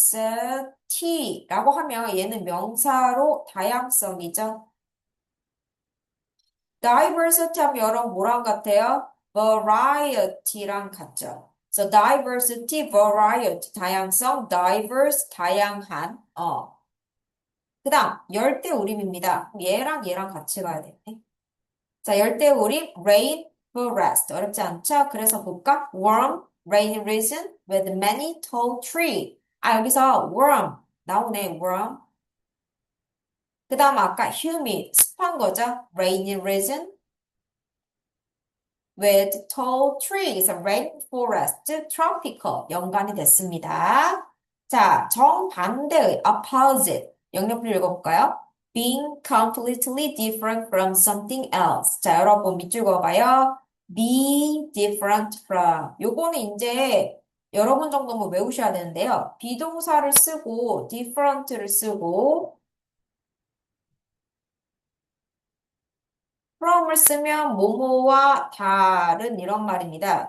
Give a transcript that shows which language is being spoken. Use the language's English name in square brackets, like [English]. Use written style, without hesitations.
[Korean] diversity라고 하면 얘는 명사로 다양성이죠. diversity 하면 여러분 뭐랑 같아요? variety랑 같죠. [English] So diversity, variety, 다양성, diverse, 다양한. [Korean] 그 다음, 열대우림입니다. 얘랑 얘랑 같이 가야 되네. 자, 열대우림, rain, forest. 어렵지 않죠? 그래서 볼까? [English] warm, rainy region with many tall trees. [Korean] 아, 여기서 warm. 나오네, warm. 그 다음 아까 humid, 습한 거죠? [English] rainy region with tall trees, rainforest, tropical [Korean] 연관이 됐습니다. 자, 정반대의 opposite 영역을 읽어볼까요? [English] being completely different from something else. [Korean] 자, 여러분 밑줄 그어봐요. [English] be different from. [Korean] 요거는 이제 여러 번 정도는 외우셔야 되는데요. 비동사를 쓰고 different를 쓰고 from을 쓰면 뭐뭐와 다른 이런 말입니다.